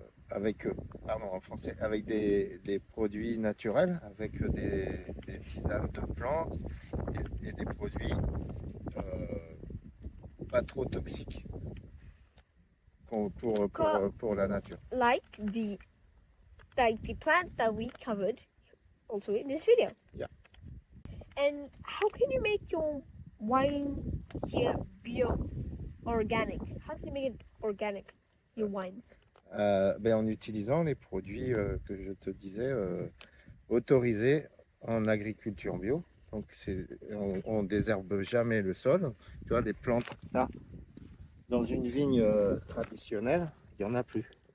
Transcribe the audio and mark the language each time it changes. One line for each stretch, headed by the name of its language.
French: En français, avec des produits naturels, avec des tisanes de plantes et des produits pas trop toxiques pour la nature.
English: Like the plants that we covered also in this video. Yeah. And how can you make your wine here bio-organic? How can you make it organic, your wine?
French: En utilisant les produits que je te disais autorisés en agriculture bio. Donc on désherbe jamais le sol. Tu vois, les plantes là, dans une vigne traditionnelle, il n'y en a plus.